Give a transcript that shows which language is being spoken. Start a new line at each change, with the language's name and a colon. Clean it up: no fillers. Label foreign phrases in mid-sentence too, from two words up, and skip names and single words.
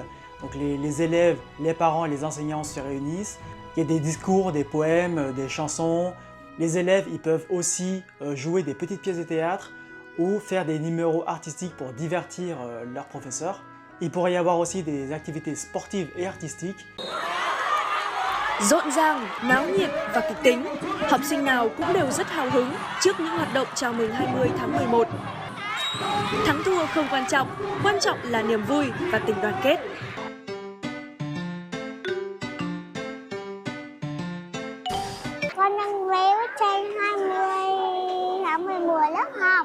French: Donc les élèves, les parents et les enseignants se réunissent. Il y a des discours, des poèmes, des chansons. Les élèves, ils peuvent aussi jouer des petites pièces de théâtre ou faire des numéros artistiques pour divertir leurs professeurs. Il pourrait y avoir aussi des activités sportives et artistiques.
Vietnamese: Rộn ràng, náo nhiệt và kịch tính, học sinh nào cũng đều rất hào hứng trước những hoạt động chào mừng 20 tháng 11. Thắng thua không quan trọng là niềm vui và tình đoàn kết. Con đang vẽ bức tranh 20 tháng 11 lớp học.